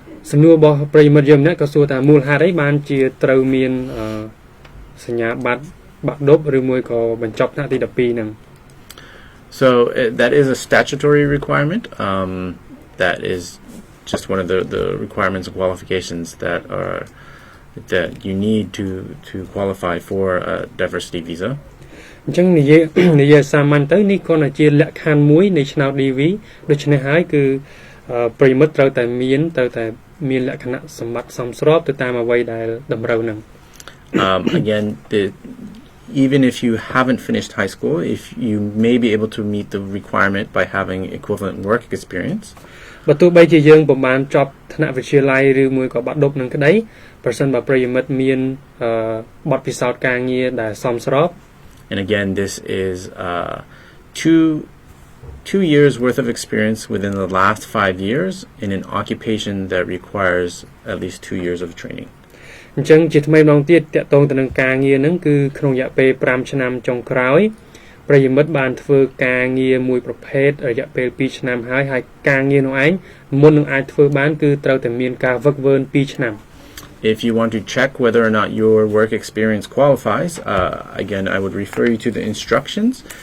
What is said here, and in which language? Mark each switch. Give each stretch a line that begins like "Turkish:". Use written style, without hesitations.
Khmer: សំណួររបស់ប្រិយមិត្តយើងម្នាក់ក៏សួរថាមូលហេតុអីបានជាត្រូវមានសញ្ញាបត្របាក់ឌុបឬមួយក៏បញ្ចប់ថ្នាក់ទី12ហ្នឹង
English: So that is a statutory requirement that is just one of the requirements and qualifications that you need to qualify for a diversity visa.
Khmer: អញ្ចឹងនិយាយសាមញ្ញទៅនេះគ្រាន់តែជាលក្ខខណ្ឌមួយនៃឆ្នោត DV ដូច្នេះហើយគឺប្រិយមិត្តត្រូវតែមានលក្ខណៈសម្បត្តិសមស្របទៅតាមអ្វីដែលតម្រូវនឹង
English: Again, even if you haven't finished high school, if you may be able to meet the requirement by having equivalent work experience.
Khmer: បើទោះបីជាយើងពុំបានចប់ថ្នាក់វិទ្យាល័យឬមួយក៏បាក់ឌុបនឹងក្តីប្រសិនបើប្រិយមិត្តមានបទពិសោធន៍ការងារដែលសមស្រប
English: And again, this is 2 years worth of experience within the last 5 years in an occupation that requires at least 2 years of training.
Khmer: អញ្ចឹងជាថ្មីម្ដងទៀតតកតងទៅនឹងការងារហ្នឹងគឺក្នុងរយៈពេល5ឆ្នាំចុងក្រោយប្រិយមិត្តបានធ្វើការងារមួយប្រភេទរយៈពេល2ឆ្នាំហើយការងារនោះឯងមុននឹងអាចធ្វើបានគឺត្រូវតែមានការវឹកវើ2ឆ្នាំ
English: If you want to check whether or not your work experience qualifies, again, I would refer you to the instructions.